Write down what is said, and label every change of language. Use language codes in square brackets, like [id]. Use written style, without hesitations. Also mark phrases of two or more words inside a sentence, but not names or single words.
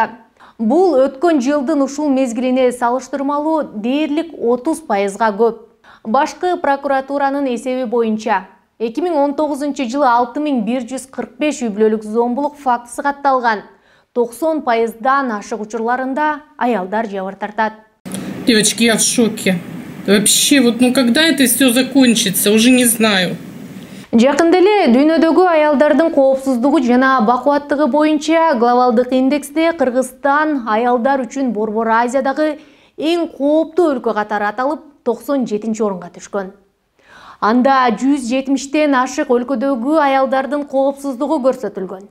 [ky] Бул өткөн жылдын ушул мезгилине салыштырмалуу дээрлик 30%га көп. Башкы прокуратуранын эсеби боюнча 2019 жылы 6145 үй бүлөлүк зомбулук фактысы катталган. 90%дан ашык учурларында аялдар жабыр тартат. [ru] Девочки, я в шоке. Вообще, когда это все закончится, уже не знаю. [ky] Жакында эле дүйнөдөгү аялдардын коопсуздугу жана бакубаттыгы боюнча глобалдык индексте Кыргызстан аялдар үчүн Борбор Азиядагы эң кооптуу өлкө катары аталып 97-орунга түшкөн. Анда 170тен ашык өлкөдөгү аялдардын коопсуздугу көрсөтүлгөн.